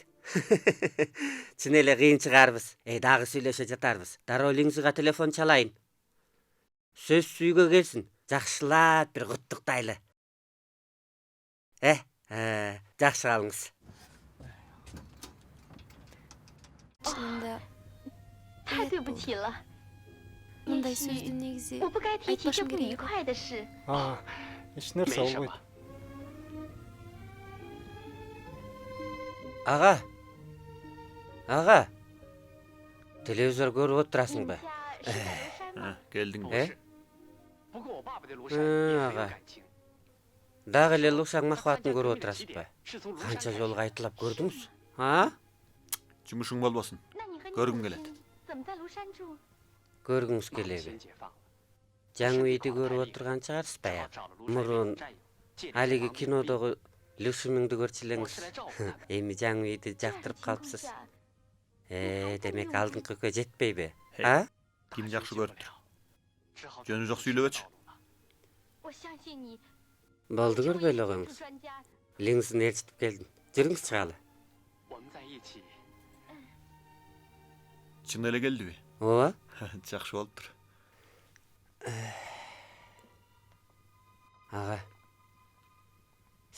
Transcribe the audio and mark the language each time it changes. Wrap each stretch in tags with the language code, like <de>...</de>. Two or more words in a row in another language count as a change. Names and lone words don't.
<ky>Чын эле кыйын чыгарбыз. Дагы сүйлөшө жатарбыз. Дароо Лиңзыга телефон чалайын. Сөз сүйгө келсин. Жакшылап бир куттуктайлы. Жакшы калыңыз. Чынында</ky> <zh>太对不起了，</zh> <ky>мындай сөздү негизи</ky> <zh>我不该提起这</zh> <ky>айтпашым</ky> <zh>不愉</zh> <ky>керек.</ky> <zh>快的事。</zh> <ky>эч нерсе болбойт. Ага. Телевизор көрүп отурасыңбы? Келдиңби? Ага. Дагы эле Лушаң махабатын көрүп отурасызбы? Канча жолу кайталап көрдүңүз? Жумушуң болбосун. Көргүм келет.</ky> <zh>怎么在庐山住？</zh> <ky>Көргүңүз келеби? Жаңы үйдү көрүп отурган чыгарсыз баягы. Мурун алиги кинодогу Люшумуңду көрчү элеңиз. Эми жаңы үйдү жактырып калыпсыз. Демек алдыңкы экөө жетпейби? Ким жакшы көрүптүр? Жөнү жок сүйлөбөчү.</ky> <zh>我相信你。</zh> <ky>Болду көрбөйлү коюңуз. Лиңзыны ээрчитип келдим. Жүрүңүз чыгалы. Чын эле келдиби? Ооба. Жакшы болуптур. Ага.</ky>